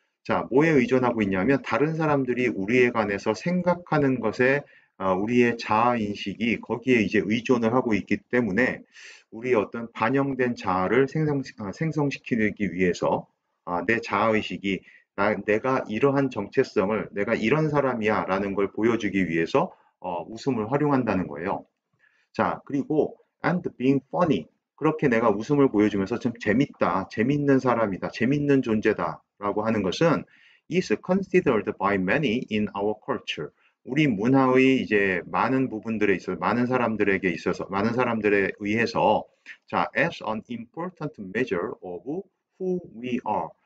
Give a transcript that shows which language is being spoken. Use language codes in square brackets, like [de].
[ko] 자, 뭐에 의존하고 있냐면 다른 사람들이 우리에 관해서 생각하는 것에 우리의 자아 인식이 거기에 이제 의존을 하고 있기 때문에 우리의 어떤 반영된 자아를 생성시키기 위해서 내 자아 의식이 내가 이러한 정체성을 내가 이런 사람이야 라는 걸 보여주기 위해서 웃음을 활용한다는 거예요. [en] 자, 그리고 and being funny. [ko] 그렇게 내가 웃음을 보여주면서 좀 재밌다, 재밌는 사람이다, 재밌는 존재다 라고 하는 것은 [en] is considered by many in our culture. [ko] 우리 문화의 이제 많은 부분들에 있어서 많은 사람들에게 있어서 많은 사람들에 의해서 자, [en] as an important measure of who we are.